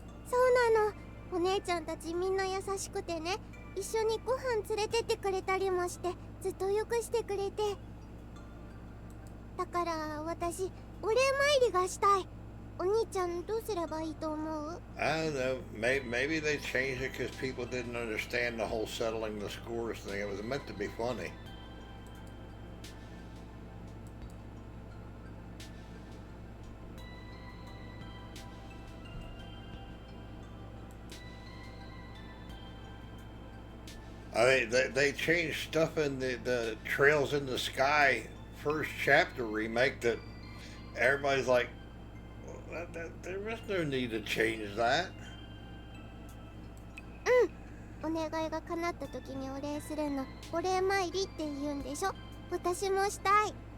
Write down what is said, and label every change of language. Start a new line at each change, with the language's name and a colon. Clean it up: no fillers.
Japanese: そうなの。お姉ちゃんたちみんな優しくてね、一緒にご飯連れてってくれたりもして、ずっとよくしてくれて。だから私お礼参りがしたい。お兄ちゃんどうすればいいと思う？
English: I don't know. Maybe they changed it because people didn't understand the whole settling the scores thing. It was meant to be funny. I mean, they changed stuff in the Trails in the Sky first chapter remake that everybody's like, well, there was no need to change that.
Japanese: お願いが叶った時にお礼するのお礼参りって言うんでしょ。私もしたい。